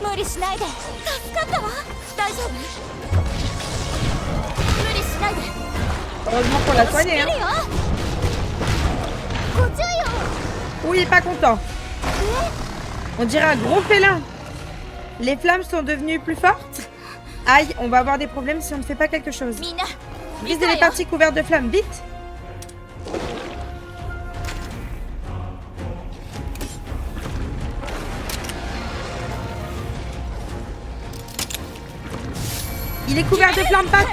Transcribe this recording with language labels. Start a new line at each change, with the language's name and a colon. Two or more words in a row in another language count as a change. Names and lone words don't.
Japanese: しないで。助かったわ。大丈夫？無理しないで。
French: Heureusement qu'on l'a soigné. Hein.
Japanese: ご注意を。
French: Oui, il est pas content. On dirait un gros félin. Les flammes sont devenues plus fortes. Aïe, on va avoir des problèmes si on ne fait pas quelque chose.
Japanese: みんな。
French: Visez les parties couvertes de flammes, vite. Il est couvert de flammes partout.